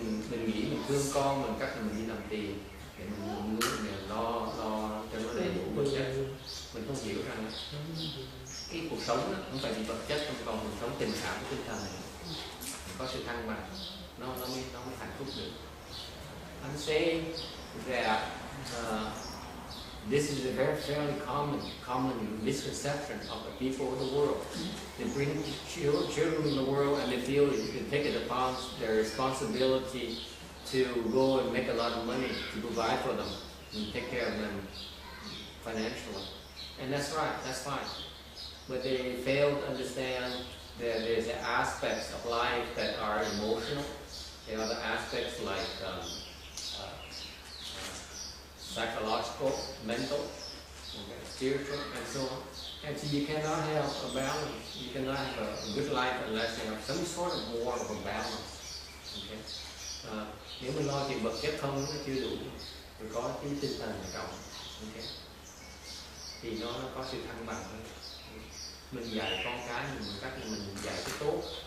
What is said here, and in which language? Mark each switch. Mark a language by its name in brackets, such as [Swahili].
[Vietnamese] Mình nghĩ mình thương con mình, cách là mình đi làm tiền để mình lo cho nó đầy đủ vật chất. Mình không hiểu rằng cái cuộc sống đó không phải vì vật chất, không còn cuộc sống tình cảm của tinh thần này. Có sự thăng bằng, nó mới hạnh phúc được. [English] I'm saying that this is a very fairly common misconception of the people of the world. They bring children in the world and they feel they can take it upon their responsibility to go and make a lot of money to provide for them and take care of them financially. And that's right, that's fine. But they fail to understand that there's aspects of life that are emotional. There are other aspects like psychological, mental, okay, spiritual, and so on. And so you cannot have a balance. You cannot have a good life unless you have some sort of more of a balance. Okay? [Vietnamese] Nếu mình lo chuyện vật chất không nó chưa đủ, rồi có cái tinh thần là cộng. Okay? Thì nó có sự thăng bằng hơn. Mình dạy con cái mình một cách là mình dạy cái tốt.